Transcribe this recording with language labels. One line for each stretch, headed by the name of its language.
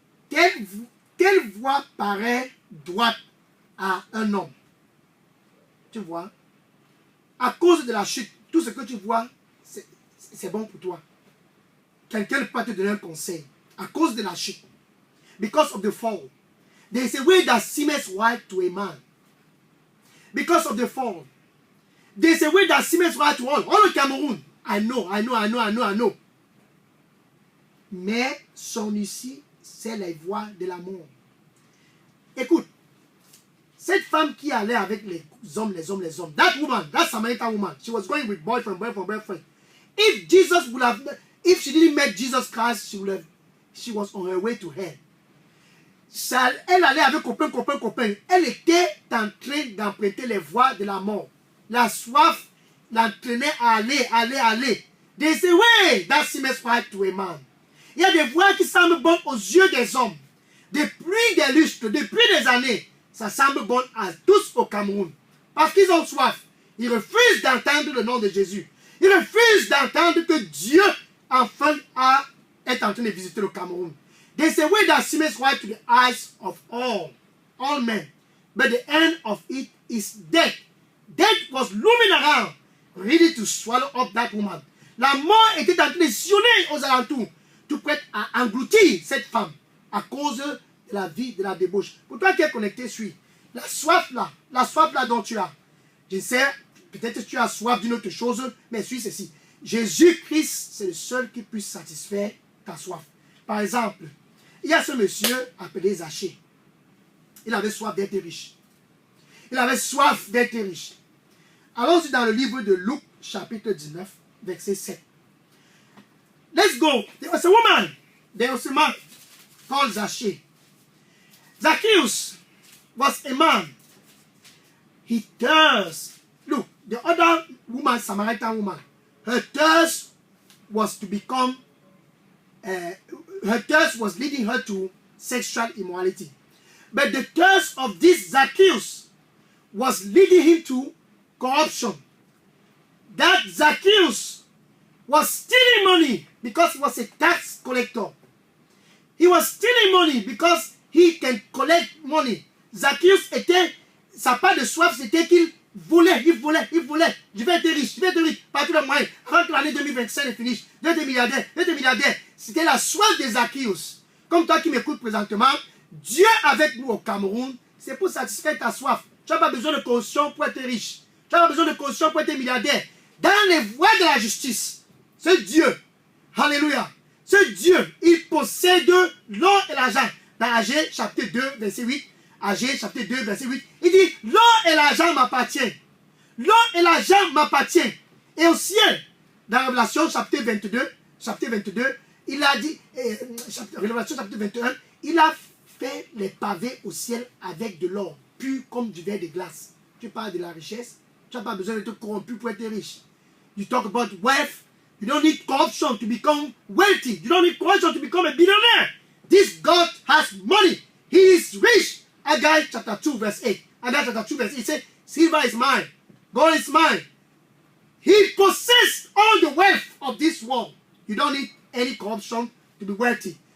French: Quelle voie paraît droite à un homme? Tu vois? À cause de la chute, tout ce que tu vois, c'est bon pour toi. Quelqu'un ne peut pas te donner un conseil. À cause de la chute.
English: Because of the fall. There is a way that seemeth right to a man. Because of the fall. There is a way that seemeth right to all. All of Cameroun. I know.
French: Mais son issue, c'est les voies de l'amour. Écoute, cette femme qui allait avec les hommes,
English: that woman, that Samaritan woman, she was going with boyfriend. If she didn't meet Jesus Christ, she was on her way to hell.
French: Elle allait avec copain. Elle était en train d'emprunter les voies de la mort. La soif l'entraînait à aller.
English: There's a way that seems right to a man.
French: Il y a des voies qui semblent bonnes aux yeux des hommes. Depuis des lustres, depuis des années, ça semble bon à tous au Cameroun. Parce qu'ils ont soif. Ils refusent d'entendre le nom de Jésus. Ils refusent d'entendre que Dieu, enfin, est en train de visiter le Cameroun.
English: There's a way that seems right to the eyes of all men. But the end of it is death. Death was looming around, ready to swallow up that woman.
French: La mort était en train de sillonner aux alentours, tout prêt à engloutir cette femme à cause de la vie de la débauche. Pour toi qui es connecté, suis la soif là dont tu as. Je sais, peut-être que tu as soif d'une autre chose, mais suis ceci. Jésus-Christ, c'est le seul qui puisse satisfaire ta soif. Par exemple, il y a ce monsieur appelé Zachée. Il avait soif d'être riche. Il avait soif d'être riche. Allons-y dans le livre de Luc, chapitre 19, verset 7.
English: Let's go. There was a woman. There was a man called Zachée. Zacchaeus was a man. He thirst. Look, the other woman, Samaritan woman, her thirst was to become, her thirst was leading her to sexual immorality. But the thirst of this Zacchaeus was leading him to corruption. That Zacchaeus was stealing money because he was a tax collector. He was stealing money because he can collect money.
French: Zacchaeus était, sa part de soif, c'était qu'il volait, il volait. Je vais être riche, par tous les moyens. Avant que l'année 2025 ne finisse, je vais être milliardaire. C'était la soif de Zacchaeus. Comme toi qui m'écoutes présentement, Dieu avec nous au Cameroun, c'est pour satisfaire ta soif. Tu n'as pas besoin de caution pour être riche. Tu n'as pas besoin de caution pour être milliardaire. Dans les voies de la justice, ce Dieu, alléluia, ce Dieu, il possède l'or et l'argent. Dans Agé, chapitre 2, verset 8, Agé, chapitre 2, verset 8, il dit, l'or et l'argent m'appartiennent. L'or et l'argent m'appartiennent. Et au ciel, dans Révélation, chapitre 22, il a dit, Révélation, chapitre 21, il a fait les pavés au ciel avec de l'or, pur comme du verre de glace. Tu parles de la richesse, tu n'as pas besoin d'être corrompu pour être riche.
English: You talk about wealth, you don't need corruption to become wealthy. You don't need corruption to become a billionaire. This God has money. He is rich. Haggai chapter 2 verse 8. Haggai chapter 2 verse 8 says, silver is mine, gold is mine. He possesses all the wealth of this world. You don't need any corruption to be wealthy.